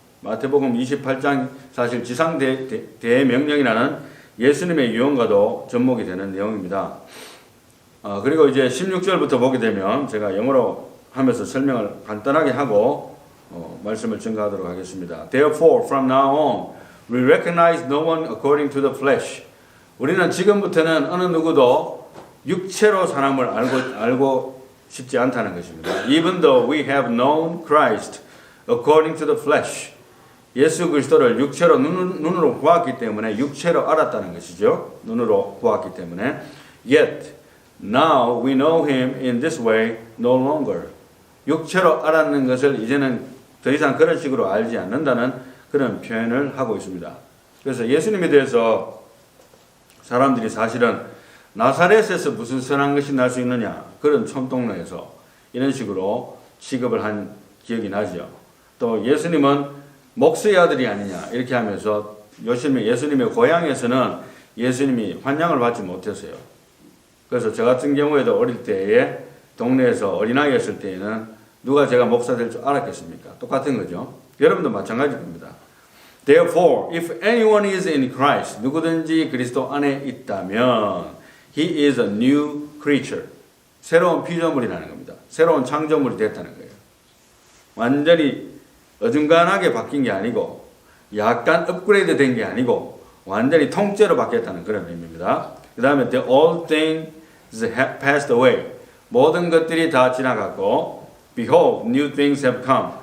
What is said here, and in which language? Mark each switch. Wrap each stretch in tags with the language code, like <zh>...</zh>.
<ko>마태복음 28장 사실 지상 대명령이라는 예수님의 유언과도 접목이 되는 내용입니다. 그리고 이제 16절부터 보게 되면 제가 영어로 하면서 설명을 간단하게 하고 말씀을 증거하도록 하겠습니다.</ko> <en>Therefore, from now on, we recognize no one according to the flesh.</en> <ko>우리는 지금부터는 어느 누구도 육체로 사람을 알고 싶지 않다는 것입니다.</ko> <en>Even though we have known Christ according to the flesh.</en> <ko>예수 그리스도를 육체로 눈으로 보았기 때문에 육체로 알았다는 것이죠. 눈으로 보았기 때문에.</ko> <en>Yet now we know him in this way no longer.</en> <ko>육체로 알았는 것을 이제는 더 이상 그런 식으로 알지 않는다는 그런 표현을 하고 있습니다. 그래서 예수님에 대해서 사람들이 사실은 나사렛에서 무슨 선한 것이 날 수 있느냐, 그런 촌동네에서 이런 식으로 취급을 한 기억이 나죠. 또 예수님은 목수의 아들이 아니냐 이렇게 하면서 예수님의 고향에서는 예수님이 환영을 받지 못했어요. 그래서 저 같은 경우에도 어릴 때에 동네에서 어린아이였을 때에는 누가 제가 목사 될 줄 알았겠습니까? 똑같은 거죠. 여러분도 마찬가지일 겁니다.</ko> <en>Therefore, if anyone is in Christ,</en> <ko>누구든지 그리스도 안에 있다면</ko> <en>He is a new creature.</en> <ko>새로운 피조물이라는 겁니다. 새로운 창조물이 됐다는 거예요. 완전히 어중간하게 바뀐 게 아니고 약간 업그레이드 된 게 아니고 완전히 통째로 바뀌었다는 그런 의미입니다. 그 다음에</ko> <en>the old things have passed away.</en> <ko>모든 것들이 다 지나갔고</ko> <en>behold, new things have come.</en>